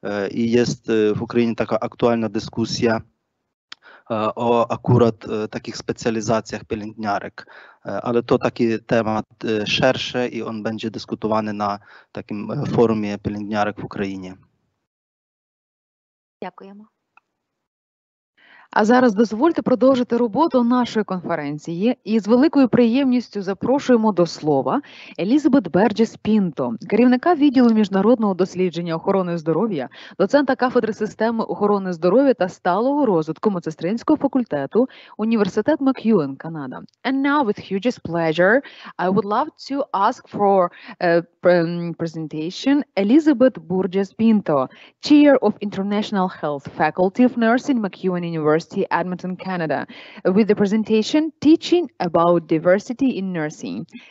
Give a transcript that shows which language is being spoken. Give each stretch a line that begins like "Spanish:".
Polish: i jest w Ukrainie taka aktualna dyskusja o akurat takich specjalizacjach pielęgniarek, ale to taki temat szerszy i on będzie dyskutowany na takim forumie pielęgniarek w Україні.
Ukrainian: Дякуємо. А зараз дозвольте продовжити роботу нашої конференції і з великою приємністю запрошуємо до слова Елізабет Берджес-Пінто, керівника відділу міжнародного дослідження охорони здоров'я, доцента кафедри системи охорони здоров'я та сталого розвитку медсестринського факультету, університет MacEwan, Канада.
English: And now with hugest pleasure, I would love to ask for a presentation Elizabeth Burgess-Pinto, Chair of International Health Faculty of Nursing, MacEwan University, Edmonton, Canada, with the presentation Teaching about Diversity in Nursing.